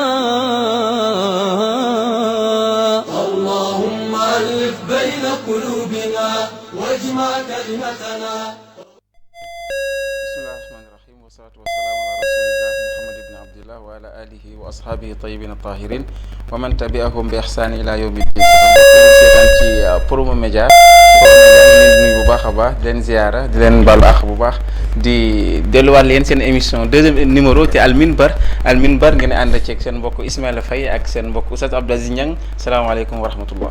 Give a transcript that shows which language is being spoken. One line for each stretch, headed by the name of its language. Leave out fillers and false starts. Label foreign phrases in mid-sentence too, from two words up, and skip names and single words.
Arabic: اللهم ألف بين قلوبنا واجمع كلمتنا. بسم الله الرحمن الرحيم والصلاة والسلام على رسول الله محمد بن عبد الله وعلى آله وأصحابه الطيبين الطاهرين ومن تبعهم بإحسان إلى يوم الدين.
Wolof: seetaan ci Promo Média ñu leen di nuyu bu baax a baax di leen ziyaara di leen baalu àq bu baax di delluwaat leen seen
French: émission deuxième numéro
Wolof: ci Al Minbar ngeen ànd ceeg seen mbokk Ismaïla Faye ak seen mbokk Oustaz Abdou Aziz Niang
Arabic: السلام عليكم ورحمة الله.